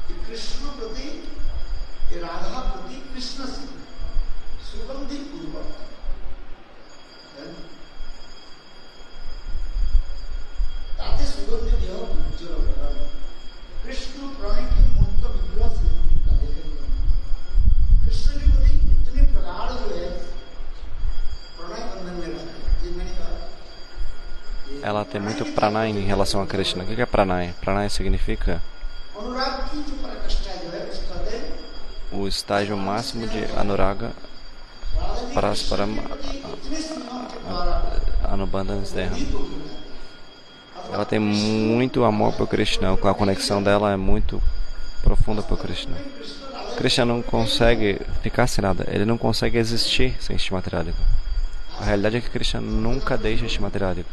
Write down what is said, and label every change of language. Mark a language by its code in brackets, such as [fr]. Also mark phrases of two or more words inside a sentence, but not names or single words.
[hi] कृष्ण प्रति राधा प्रति कृष्ण से सुगंधि पूर्वक ताते सुगंधि देह उज्ज्वल कृष्ण प्रणय की मूर्त विग्रह से कृष्ण के प्रति इतने प्रगाढ़ जो है प्रणय बंधन में रहते हैं। ये मैंने कहा [pt] Ela tem muito pranay em relação a Krishna. O que é pranay? Pranay significa [hi] अनुराग की जो प्रकष्ठा जो है उसका दे [pt] o estágio máximo de anuraga [sa] परस्परम् अनुबन्धन स्नेह. [pt] Ela tem muito amor por Krishna, a conexão dela é muito profunda por Krishna. Krishna não consegue ficar sem nada, ele não consegue existir sem Shrimati Radhika. A realidade é que Krishna nunca deixa Shrimati Radhika.